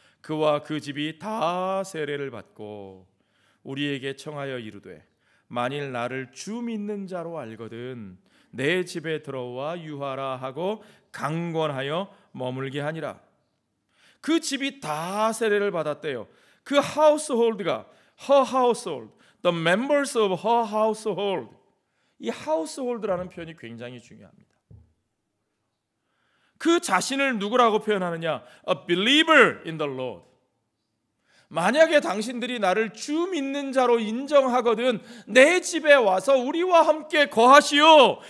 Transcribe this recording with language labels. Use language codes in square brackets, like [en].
[ko] 그와 그 집이 다 세례를 받고 우리에게 청하여 이르되 만일 나를 주 믿는 자로 알거든 내 집에 들어와 유하라 하고 강권하여 머물게 하니라. 그 집이 다 세례를 받았대요. 그 하우스홀드가 [en] her household, the members of her household. [ko] 이 household라는 표현이 굉장히 중요합니다. 그 자신을 누구라고 표현하느냐? [en] A believer in the Lord. [ko] 만약에 당신들이 나를 주 믿는 자로 인정하거든 내 집에 와서 우리와 함께 거하시오.